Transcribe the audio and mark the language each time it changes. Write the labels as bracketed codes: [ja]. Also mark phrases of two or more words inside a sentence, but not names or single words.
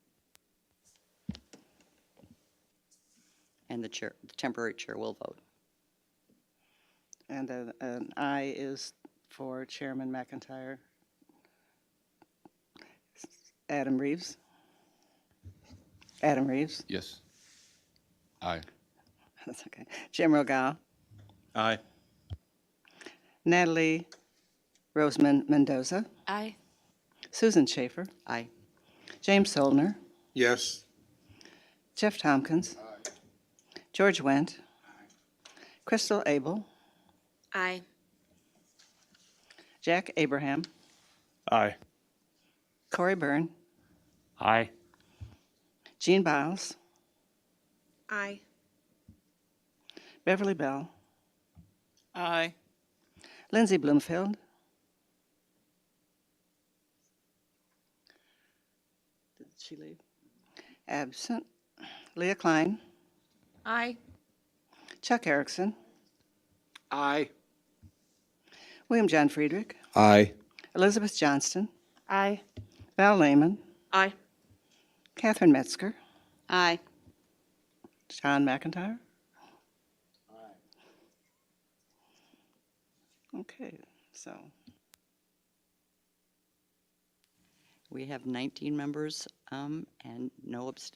[en] And the chair, the temporary chair will vote. And an aye is for Chairman McIntyre. Adam Reeves. Adam Reeves. Yes. Aye. That's okay. Jim Rogal. Aye. Natalie Roseman Mendoza. Aye. Susan Schaefer. Aye. James Soldner. Yes. Jeff Tompkins. George Wendt. Crystal Abel. Aye. Jack Abraham. Aye. Corey Byrne. Aye. Jean Biles. Aye. Beverly Bell. Aye. Lindsay Bloomfield. Did she leave? Absent. Leah Klein. Aye. Chuck Erickson. Aye. William John Friedrich. Aye. Elizabeth Johnston. Aye. Val Lehman. Aye. Catherine Metzger. Aye. John McIntyre. Okay, so We have 19 members and no.